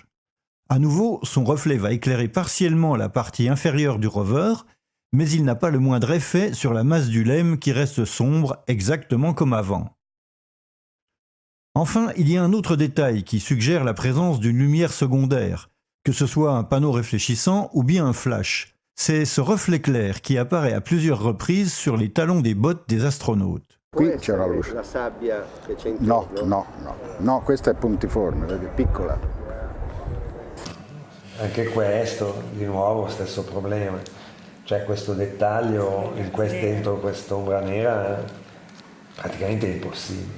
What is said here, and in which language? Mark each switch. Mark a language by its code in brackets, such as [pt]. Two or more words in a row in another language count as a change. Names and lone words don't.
[fr] À nouveau, son reflet va éclairer partiellement la partie inférieure du rover, mais il n'a pas le moindre effet sur la masse du LEM qui reste sombre exactement comme avant. Enfin, il y a un autre détail qui suggère la présence d'une lumière secondaire, que ce soit un panneau réfléchissant ou bien un flash. C'est ce reflet clair qui apparaît à plusieurs reprises sur les talons des bottes des astronautes. [it] Qui c'è la luce. La sabbia che c'è No, questa è puntiforme, vedi, piccola. Anche questo, di nuovo, stesso problema. Cioè questo dettaglio dentro quest'ombra nera praticamente è impossibile.